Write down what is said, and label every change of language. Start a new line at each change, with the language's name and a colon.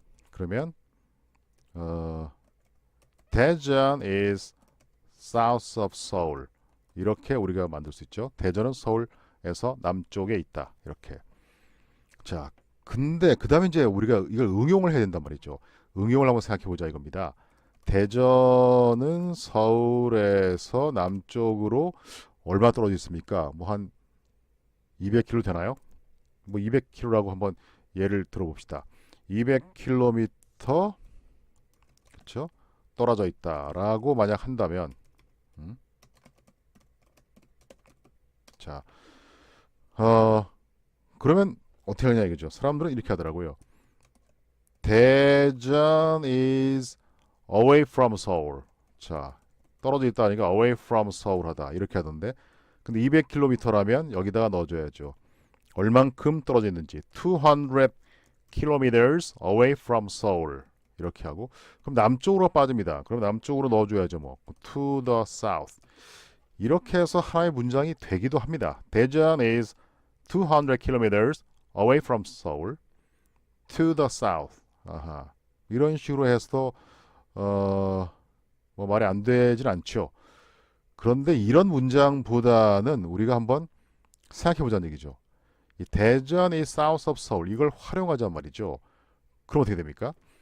Korean: 그러면
English: 대전 is south of Seoul.
Korean: 이렇게 우리가 만들 수 있죠. 대전은 서울에서 남쪽에 있다. 이렇게. 자, 근데 그 다음에 이제 우리가 이걸 응용을 해야 된단 말이죠. 응용을 한번 생각해 보자 이겁니다. 대전은 서울에서 남쪽으로 얼마 떨어져 있습니까? 뭐 한 200km 되나요? 뭐 200km라고 한번 예를 들어봅시다. 200km 그렇죠? 떨어져 있다라고 만약 한다면 자, 그러면 어떻게 하냐 이거죠. 사람들은 이렇게 하더라고요.
English: 대전 is away from Seoul.
Korean: 자, 떨어져 있다 하니까
English: away from Seoul
Korean: 하다 이렇게 하던데, 근데 200km라면 여기다가 넣어줘야죠. 얼만큼 떨어져 있는지
English: 200 kilometers away from Seoul
Korean: 이렇게 하고, 그럼 남쪽으로 빠집니다. 그럼 남쪽으로 넣어줘야죠. 뭐
English: to the south
Korean: 이렇게 해서 하나의 문장이 되기도 합니다.
English: 대전 is 200 kilometers away from Seoul to the south.
Korean: 아하. 이런 식으로 해서 뭐 말이 안 되진 않죠. 그런데 이런 문장보다는 우리가 한번 생각해 보자는 얘기죠. 이 대전이
English: south of Seoul
Korean: 이걸 활용하자는 말이죠. 그럼 어떻게 됩니까?